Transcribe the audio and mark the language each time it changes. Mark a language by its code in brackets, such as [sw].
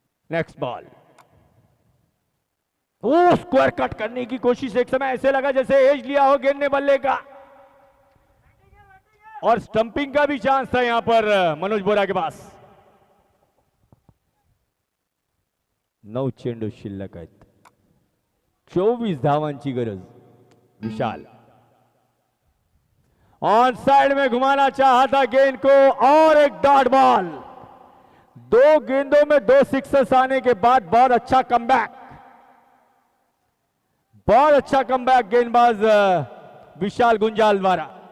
[hi] Next ball, वो square cut करने की कोशिश, एक समय ऐसे लगा जैसे एज लिया हो गेंद ने बल्ले का, और स्टंपिंग का भी चांस था यहां पर मनोज बोरा के पास। [mr] 9 चेंडू शिल्लक आहेत, 24 धावांची गरज। [hi] विशाल ऑन साइड में घुमाना चाहा था गेंद को और एक डॉट बॉल। 2 गेंदों में 2 सिक्सर्स आने के बाद बहुत अच्छा कमबैक, बहुत अच्छा कमबैक गेंदबाज विशाल गुंजाल द्वारा।